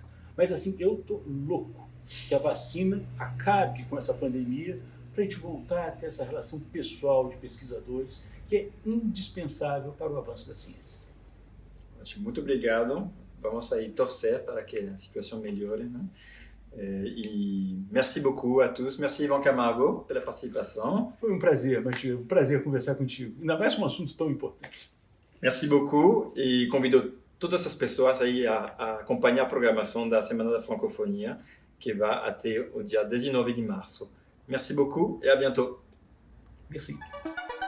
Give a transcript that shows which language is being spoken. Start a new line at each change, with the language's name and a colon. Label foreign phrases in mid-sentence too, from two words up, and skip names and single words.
Portuguese: Mas assim, eu tô louco que a vacina acabe com essa pandemia para a gente voltar a ter essa relação pessoal de pesquisadores que é indispensável para o avanço da ciência. Muito obrigado. Vamos aí torcer para que a situação melhore, né?
French: E merci beaucoup a tous.
Portuguese: Merci Ivan Camargo pela participação. Foi um prazer, Matheus. Um prazer conversar contigo. Ainda mais com um assunto tão importante.
French: Merci beaucoup
Portuguese: e convido todas as pessoas aí a acompanhar a programação da Semana da Francofonia, que vai até o dia 19 de março.
French: Merci beaucoup et à bientôt. Merci.